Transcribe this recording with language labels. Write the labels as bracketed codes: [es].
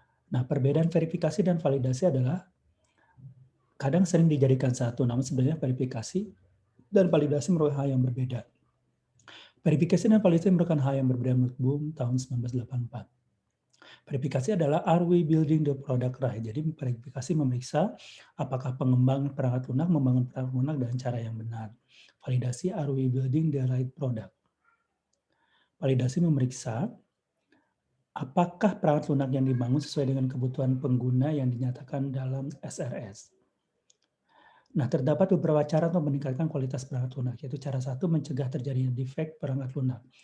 [id] Nah, perbedaan verifikasi dan validasi adalah kadang sering dijadikan satu, namun sebenarnya verifikasi dan validasi merupakan hal yang berbeda. Verifikasi dan validasi merupakan hal yang berbeda menurut Boom tahun 1984. Verifikasi adalah [en] are we building the product right? [id] Jadi verifikasi memeriksa apakah pengembang perangkat lunak membangun perangkat lunak dengan cara yang benar. [en] Validasi are we building the right product? [id] Validasi memeriksa apakah perangkat lunak yang dibangun sesuai dengan kebutuhan pengguna yang dinyatakan dalam SRS. Nah, terdapat beberapa cara untuk meningkatkan kualitas perangkat lunak, yaitu cara satu, mencegah terjadinya defect perangkat lunak.